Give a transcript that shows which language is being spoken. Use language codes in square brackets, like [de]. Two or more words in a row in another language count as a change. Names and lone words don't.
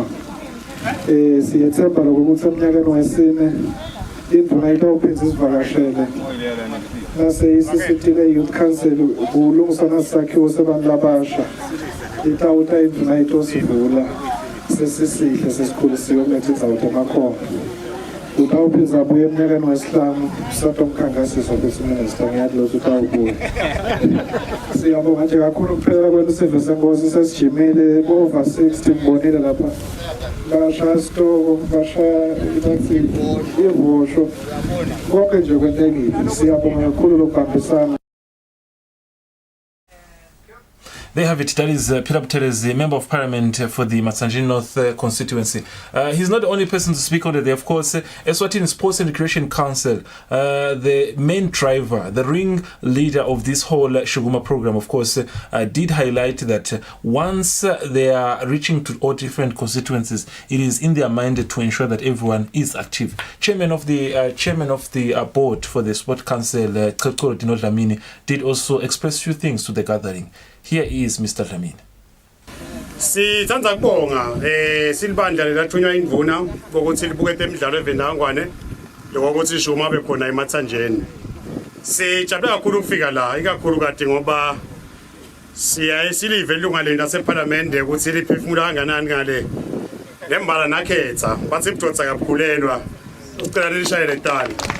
[ss] Siyethemba lokuthi eminyakeni wesine induna itawuphinza isivakashele naseyisisitile [en] youth council [ss] kulungisana sakhiwo sebantu abasha itawuta induna itosivula sesisihle sesikhulisiwe kulethe izawuthi emakhona utawuphiza buye eminyakeni wesihlanu sathi umkhankasiso bese minister ngiyadloza utawubuya. Siyabonga nje kakhulu kuphela kwenu isive senkosi sesijimile over 60 ngibonile lapha. Bashaya stoko, bashaya ibathi ivosho. Konke nje kwentekile. Siyabonga kakhulu lokuhambisana. [en] There you have it. That is Peter Buteles, the Member of Parliament for the Matsanjini North constituency. He's not the only person to speak on the day. Of course, Eswatini Sports and Recreation Council, the main driver, the ring leader of this whole Shuguma program, of course, did highlight that once they are reaching to all different constituencies, it is in their mind to ensure that everyone is active. Chairman of the board for the Sport Council, Dlamini, did also express few things to the gathering. Here is Mr. Dlamini. [ss] Sithanda kubonga silibandla lelathunywa indvuna ukuthi libuke Temidlalo evendangwane lokuthi Shuma bekhona eMatsanjeni. Sijabule kakhulu ukufika la ikakhulu kade ngoba silive ilunga lena laseParliament ukuthi liphefumula kanganani ngale lembala nakhetha bathi ibudodza kabukhulelwa ucela lishayele tani.